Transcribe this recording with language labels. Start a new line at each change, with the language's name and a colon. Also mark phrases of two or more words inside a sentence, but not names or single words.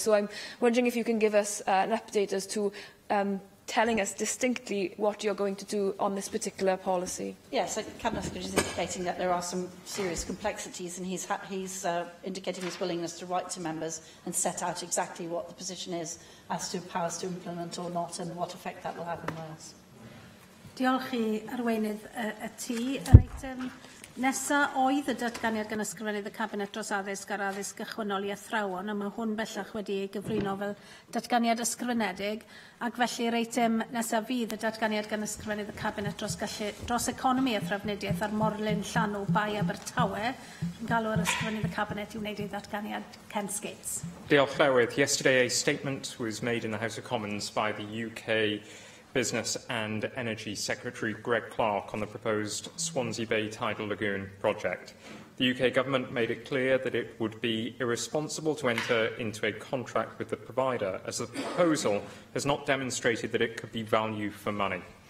English: So I'm wondering if you can give us an update as to telling us distinctly what you're going to do on this particular policy. Yes, the Cabinet Secretary is indicating that there are some serious complexities, and he's indicating his willingness to write to members and set out exactly what the position is as to powers to implement or not and what effect that will have in Wales.
Welsh: Diolch I arweinydd y tŷ. Yr eitem nesaf oedd y datganiad gan ysgrifennydd y Cabinet dros addysg ar addysg gychwynnol i athrawon, a mae hwn bellach wedi ei gyflwyno fel datganiad ysgrifenedig, ac felly yr eitem nesaf fydd y datganiad gan ysgrifennydd y Cabinet dros economi a thrafnidiaeth ar morlun llanw Bai Abertawe. Yn galw ar ysgrifennydd y Cabinet i wneud ei datganiad Ken Skates. Diolch Llywydd.
English: Yesterday a statement was made in the House of Commons by the UK Business and Energy Secretary Greg Clark on the proposed Swansea Bay Tidal Lagoon project. The UK Government made it clear that it would be irresponsible to enter into a contract with the provider, as the proposal has not demonstrated that it could be value for money.